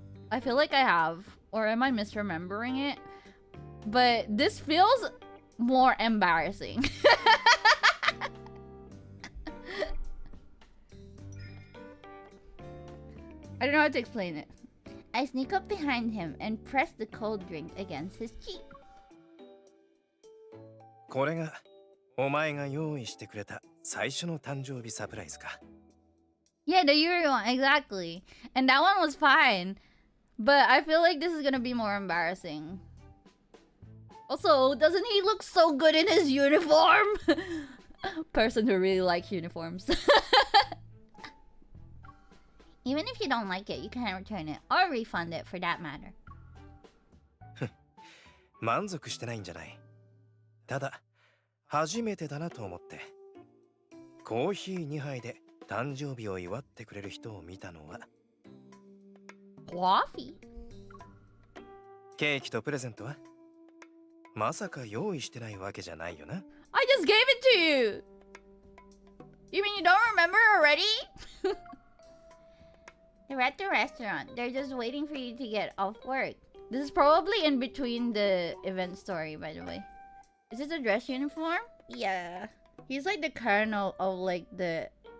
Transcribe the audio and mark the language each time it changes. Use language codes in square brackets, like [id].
[en] I feel like I have, or am I misremembering it? But this feels more embarrassing. I don't know how to explain it. I sneak up behind him and press the cold drink against his cheek. [ja] これがお前が用意してくれた最初の誕生日サプライズか。 [en] Yeah, the Yuri one, exactly. And that one was fine. But I feel like this is gonna be more embarrassing. Also, doesn't he look so good in his uniform? Person who really likes uniforms. Even if you don't like it, you can return it or refund it for that matter. [ja] 満足してないんじゃない。ただ初めてだなと思って。コーヒー2杯で誕生日を祝ってくれる人を見たのは [en] Coffee? [ja] ケーキとプレゼントはまさか用意してないわけじゃないよな。 [en] I just gave it to you! You mean you don't remember already? They're at the restaurant. They're just waiting for you to get off work. This is probably in between the event story, by the way. Is this a dress uniform? Yeah. He's like the colonel of like the...